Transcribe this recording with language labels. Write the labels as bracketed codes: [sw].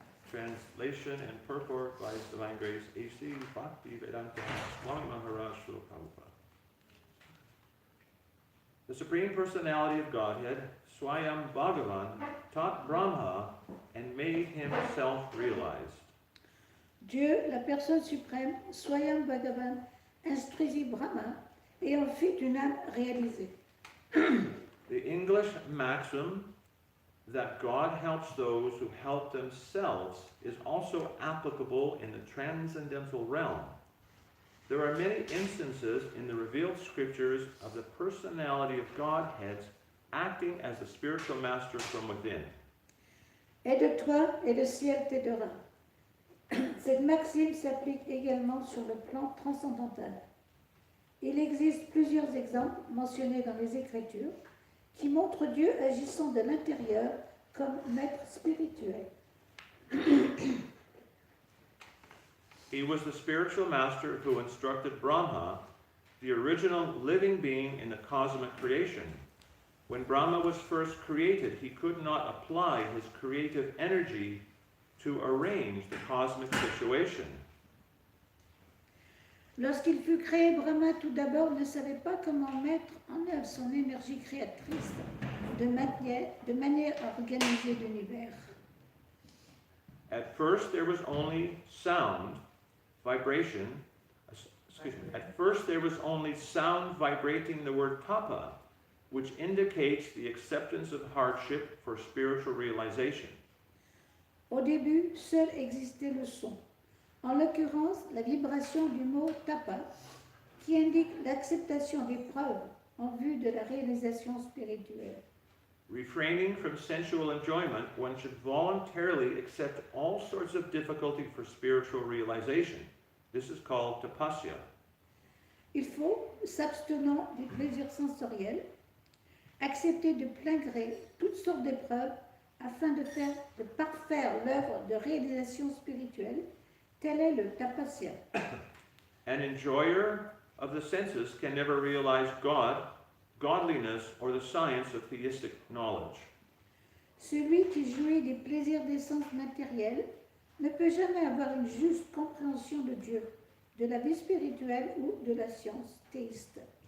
[en] Translation and purport by His Divine Grace A.C. Bhakti Vedanta Swami Maharaj Srila Prabhupada. The Supreme Personality of Godhead, Swayam Bhagavan, taught Brahma and made himself realized. [fr] Dieu, la personne suprême, Swayam Bhagavan, instruisit Brahma et en fit une âme réalisée. [en] The English maxim that God helps those who help themselves is also applicable in the transcendental realm. There are many instances in the revealed scriptures of the personality of Godheads acting as the spiritual master from within. [fr] Aide-toi et le ciel t'aidera. Cette maxime s'applique également sur le plan transcendantal. Il existe plusieurs exemples mentionnés dans les Écritures qui montrent Dieu agissant de l'intérieur comme maître spirituel. [en] He was the spiritual master who instructed Brahma, the original living being in the cosmic creation. When Brahma was first created, he could not apply his creative energy to arrange the cosmic situation. [fr] Lorsqu'il fut créé, Brahma tout d'abord ne savait pas comment mettre en œuvre son énergie créatrice de manière à organiser l'univers. [en] At first there was only sound vibration. At first there was only sound vibrating the word tapa, which indicates the acceptance of hardship for spiritual realization. [fr] Au début, seul existait le son. En l'occurrence, la vibration du mot tapa, qui indique l'acceptation des preuves en vue de la réalisation spirituelle. [en] Refraining from sensual enjoyment, one should voluntarily accept all sorts of difficulty for spiritual realization. This is called tapasya. [fr] Il faut, s'abstenant des plaisirs sensoriels, accepter de plein gré toutes sortes d'épreuves afin de parfaire l'œuvre de réalisation spirituelle. Tel est le tapasya. [en] An enjoyer of the senses can never realize God, godliness, or the science of theistic knowledge. [fr] Celui qui jouit des plaisirs des sens matériels ne peut jamais avoir une juste compréhension de Dieu, de la vie spirituelle ou de la science théiste.